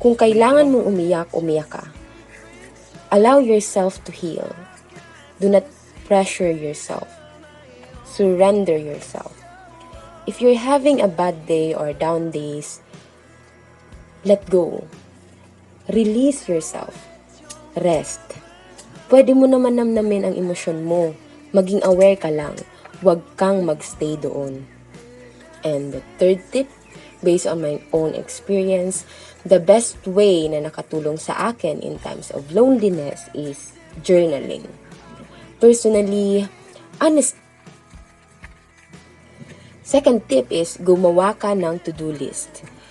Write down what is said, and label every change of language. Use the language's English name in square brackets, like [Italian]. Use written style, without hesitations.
[Filipino] Kung kailangan mong umiyak ka. [English] Allow yourself to heal. Do not pressure yourself. Surrender yourself. If you're having a bad day or down days, let go. Release yourself. Rest. [Filipino] Pwede mo naman namnamin ang emosyon mo. Maging aware ka lang. Huwag kang magstay doon. [English] And the third tip, based on my own experience, the best way [Filipino] na nakatulong sa akin [English] in times of loneliness is journaling. Personally, Second tip is [Filipino] gumawa ka ng [English] to-do list.